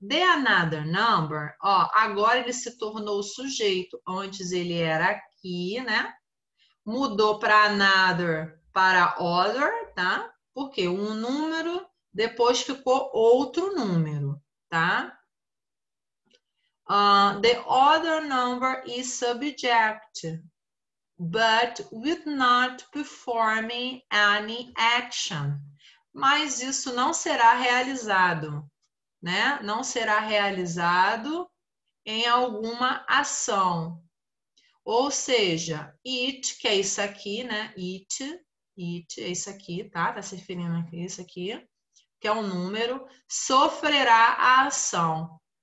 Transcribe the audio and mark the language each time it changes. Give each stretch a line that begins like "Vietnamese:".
English: The another number,
Portuguese: ó, agora ele se tornou o sujeito. Antes ele era aqui, né? Mudou para another para other, tá? Porque um número, depois ficou outro número, tá?
English: The other number is subject, but with not performing any action.
Portuguese: Mas isso não será realizado, né? Não será realizado em alguma ação. Ou seja, it, que é isso aqui, né? It é isso aqui, tá? Tá se referindo aqui, isso aqui, que é um número, sofrerá a ação.